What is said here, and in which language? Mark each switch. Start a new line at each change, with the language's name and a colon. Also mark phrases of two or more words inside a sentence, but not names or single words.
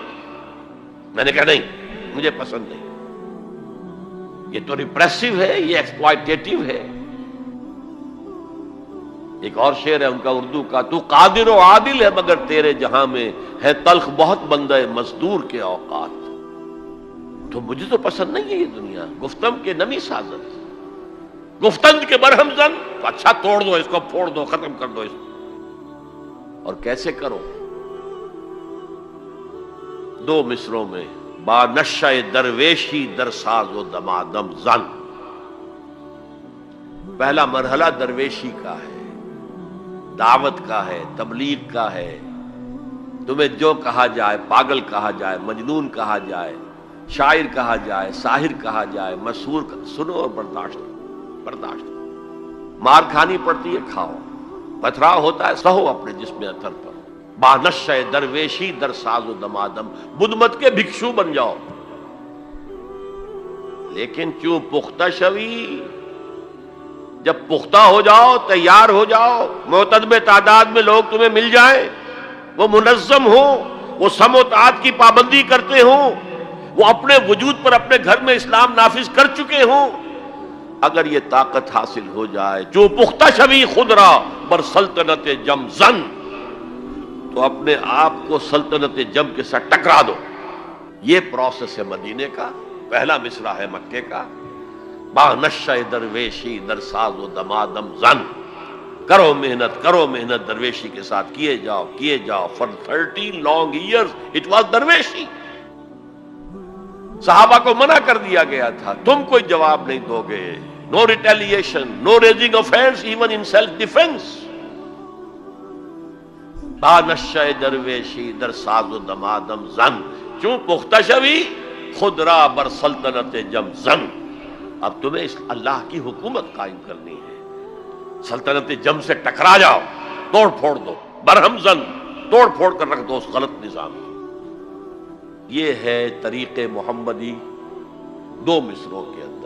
Urdu: میں نے کہا نہیں، مجھے پسند نہیں، یہ تو ریپریسو ہے، یہ ایکسپلائٹیٹو ہے. ایک اور شعر ہے ان کا اردو کا، تو قادر و عادل ہے مگر تیرے جہاں میں ہے تلخ بہت بندہ مزدور کے اوقات. تو مجھے تو پسند نہیں ہے یہ دنیا.
Persian: گفتم کے نمی سازت، گفتند کے برہم زن،
Urdu: تو اچھا توڑ دو اس کو، پھوڑ دو، ختم کر دو اس کو. اور کیسے کرو؟ دو مصروں میں
Persian: با نشہ درویشی در ساز و دمادم زن.
Urdu: پہلا مرحلہ درویشی کا ہے، دعوت کا ہے، تبلیغ کا ہے. تمہیں جو کہا جائے، پاگل کہا جائے، مجنون کہا جائے، شاعر کہا جائے، ساحر کہا جائے، مسحور سنو اور برداشت. مار کھانی پڑتی ہے، کھاؤ. پتھراؤ ہوتا ہے، سہو اپنے جسم اتھر پر.
Persian: بانشہ درویشی در ساز و دمادم،
Urdu: بدھ مت کے بھکشو بن جاؤ. لیکن کیوں
Persian: پختہ شوی،
Urdu: جب پختہ ہو جاؤ، تیار ہو جاؤ، معتدب تعداد میں لوگ تمہیں مل جائیں، وہ منظم ہوں، وہ سم و تعات کی پابندی کرتے ہوں، وہ اپنے وجود پر اپنے گھر میں اسلام نافذ کر چکے ہوں، اگر یہ طاقت حاصل ہو جائے، جو
Persian: پختہ شوی خود را بر سلطنت جم زن،
Urdu: تو اپنے آپ کو سلطنت جم کے ساتھ ٹکرا دو. یہ پروسیس ہے مدینے کا. پہلا مصرع ہے مکے کا،
Persian: با نشہ درویشی در ساز و دمادم زن.
Urdu: کرو محنت درویشی کے ساتھ کیے جاؤ.
English: For 13 long years it was درویشی.
Urdu: صحابہ کو منع کر دیا گیا تھا، تم کوئی جواب نہیں دو گے.
English: No retaliation, no raising of hands even in self-defense.
Persian: با نشہ درویشی در ساز و دمادم زن، چون پختہ شوی خود را بر سلطنت جم زن.
Urdu: اب تمہیں اس اللہ کی حکومت قائم کرنی ہے. سلطنت جم سے ٹکرا جاؤ، توڑ پھوڑ دو،
Persian: برہم زن،
Urdu: توڑ پھوڑ کر رکھ دو اس غلط نظام کو. یہ ہے طریق محمدی دو مصروں کے اندر.